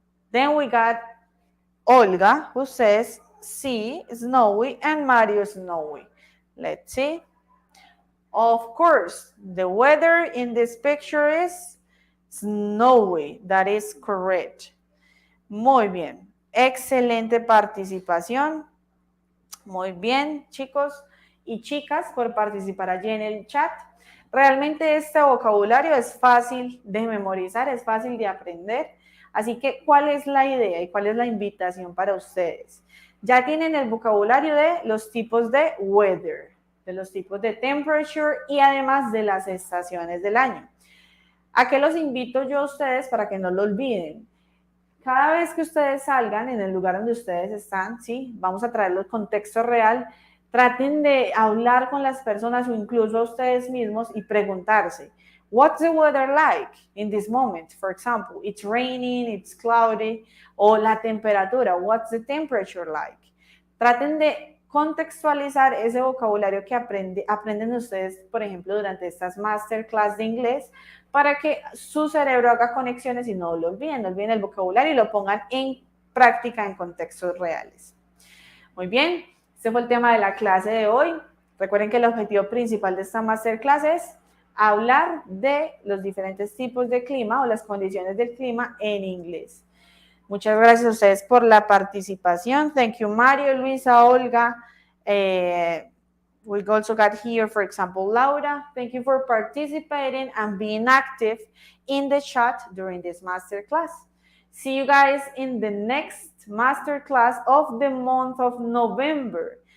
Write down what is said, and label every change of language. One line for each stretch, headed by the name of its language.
English: Then we got Olga who says C, snowy, and Mario, snowy. Let's see. Of course, the weather in this picture is snowy. That is correct.
Spanish: Muy bien. Excelente participación. Muy bien, chicos y chicas, por participar allí en el chat. Realmente este vocabulario es fácil de memorizar, es fácil de aprender. Así que, ¿cuál es la idea y cuál es la invitación para ustedes? Ya tienen el vocabulario de los tipos de weather, de los tipos de temperature y además de las estaciones del año. ¿A qué los invito yo a ustedes para que no lo olviden? Cada vez que ustedes salgan en el lugar donde ustedes están, ¿sí? Vamos a traerlo al contexto real. Traten de hablar con las personas o incluso a ustedes mismos y preguntarse,
English: what's the weather like in this moment? For example, it's raining, it's cloudy,
Spanish: o la temperatura,
English: what's the temperature like?
Spanish: Traten de contextualizar ese vocabulario que aprenden ustedes, por ejemplo, durante estas masterclass de inglés, para que su cerebro haga conexiones y no lo olviden, no olviden el vocabulario y lo pongan en práctica en contextos reales. Muy bien, este fue el tema de la clase de hoy. Recuerden que el objetivo principal de esta masterclass es hablar de los diferentes tipos de clima o las condiciones del clima en inglés. Muchas gracias a ustedes por la participación.
English: Thank you, Mario, Luisa, Olga. We also got here, for example, Laura. Thank you for participating and being active in the chat during this masterclass. See you guys in the next masterclass of the month of November.